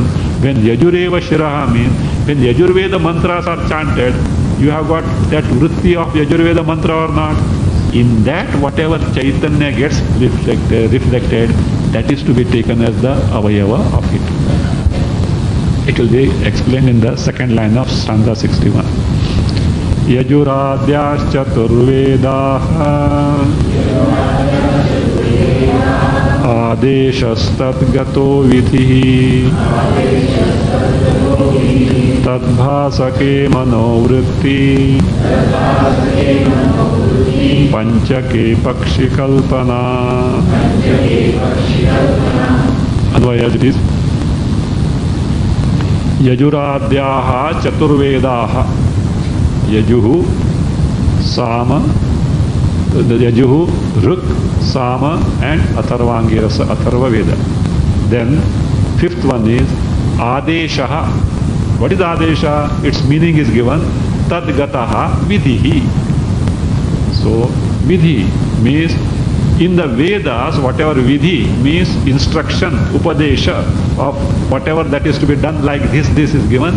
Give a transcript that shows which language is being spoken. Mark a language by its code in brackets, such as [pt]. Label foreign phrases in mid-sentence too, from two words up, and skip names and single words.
[en] When Yajureva Shiraha means, when Yajurveda mantras are chanted, you have got that vritti of Yajurveda mantra or not? In that, whatever Chaitanya gets reflected, that is to be taken as the avayava of it. It will be explained in the second line of stanza 61. [sa] यजुराद्याश् चतुर्वेदाः आदेशस्तद्गतो विधिः तद्भासके मनोवृत्तिः पञ्चके पक्षकल्पना. [en] Anvaya as it is. [sa] यजुराद्याः चतुर्वेदाः. [en] Yajuhu Sama, Yajuhu, Ruk, Sama and Atharvangi Rasa, Atharva Veda. Then fifth one is Adeshaha. What is Adesha? Its meaning is given [sa] तद्गतः विधिः. [en] So Vidhi means in the Vedas, whatever Vidhi means instruction, Upadesha of whatever that is to be done like this is given.